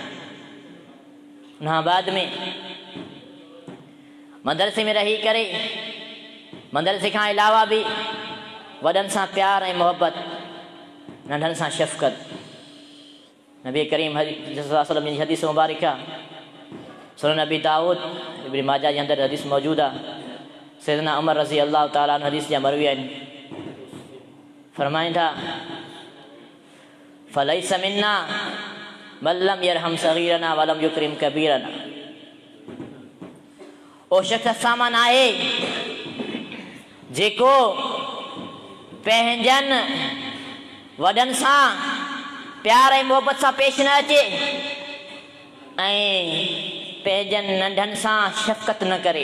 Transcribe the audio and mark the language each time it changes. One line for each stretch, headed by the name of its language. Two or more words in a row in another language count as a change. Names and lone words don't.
Sindhi: उनखां बाद में मदरसे में रही करे, मदरसे खां अलावा बि वॾनि सां प्यार ऐं मोहबत, नंढनि सां शफ़क़त। नबी करीम
Arabic: صلى الله عليه وسلم
Sindhi: जी हदीस मुबारक आहे, सुनन नबी दाऊद इब्न माजा जे अंदरि हदीस मौजूदु आहे। सैयदना उमर
Arabic: رضي الله تعالى عنه
Sindhi: हदीस जा मरवी आहिनि।
Arabic: फरमाईंदा فليس منا من لم يرحم صغيرنا ولم يكرم كبيرنا.
Sindhi: ओ शख़्स सामान आहे जेको पंहिंजनि वॾनि सां प्यार ऐं मोहबत सां पेश न अचे ऐं पंहिंजनि नंढनि सां शफ़क़त न करे।